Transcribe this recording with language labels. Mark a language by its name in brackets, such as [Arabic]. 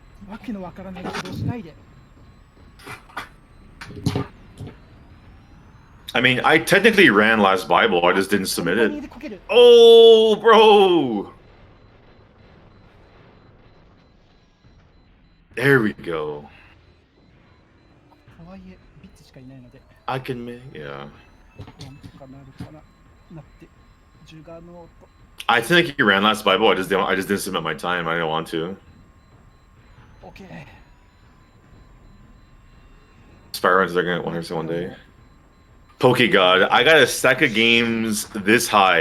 [Japanese] わけのわからないことをしないで。 [English] I mean, I technically ran last Bible, I just didn't submit it. Oh, bro! There we go. [Japanese] とはいえビッツしかいないので、 [English] I can make, yeah. [Japanese] なんとかなるかなってジュガノート。 [English] I think you ran last Bible, I just didn't submit my time, I didn't want to. [Japanese] OK。 [English] Spyruns, they're gonna want to one day. PokeGod, I got a stack of games this high.